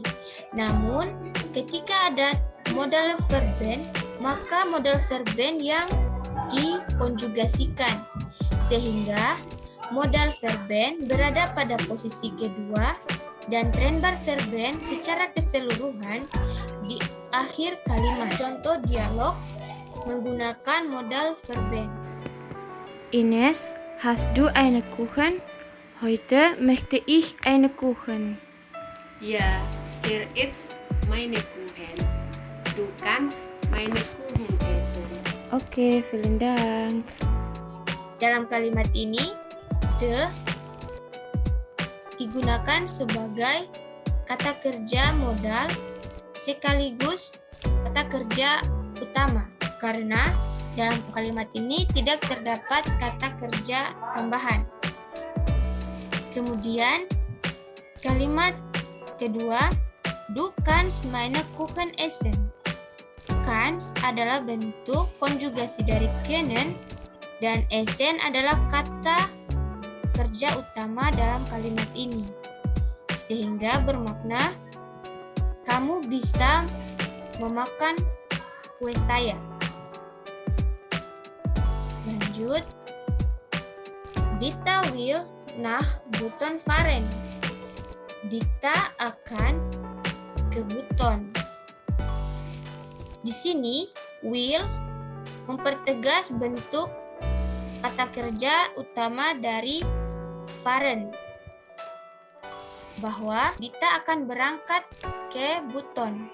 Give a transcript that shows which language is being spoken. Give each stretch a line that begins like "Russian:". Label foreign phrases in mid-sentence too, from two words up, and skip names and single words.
Indonesian: Namun, ketika ada
German: modal verben,
Indonesian: maka
German: modal verben
Indonesian: yang dikonjugasikan, sehingga
German: modal verben
Indonesian: berada pada posisi kedua dan
German: trennbar verben
Indonesian: secara keseluruhan di akhir kalimat. Contoh dialog menggunakan
German: modal verben. Ines, hast du eine Kuchen? Heute möchte ich eine Kuchen. Ja, hier ist meine Kuchen. Du kannst meine Kuchen essen. Okay, vielen Dank.
Indonesian: Dalam kalimat ini, the digunakan sebagai kata kerja modal sekaligus kata kerja utama, karena dalam kalimat ini tidak terdapat kata kerja tambahan. Kemudian, kalimat kedua,
German: du kannst meine Kuchen essen.
Indonesian: Kannst adalah bentuk konjugasi dari können, dan essen adalah kata kerja utama dalam kalimat ini. Sehingga bermakna, kamu bisa memakan kue saya.
German: Lanjut, Dita will nach Buton fahren.
Indonesian: Dita akan ke Buton. Di sini, will mempertegas bentuk kata kerja utama dari fahren, bahwa Dita akan berangkat ke Buton.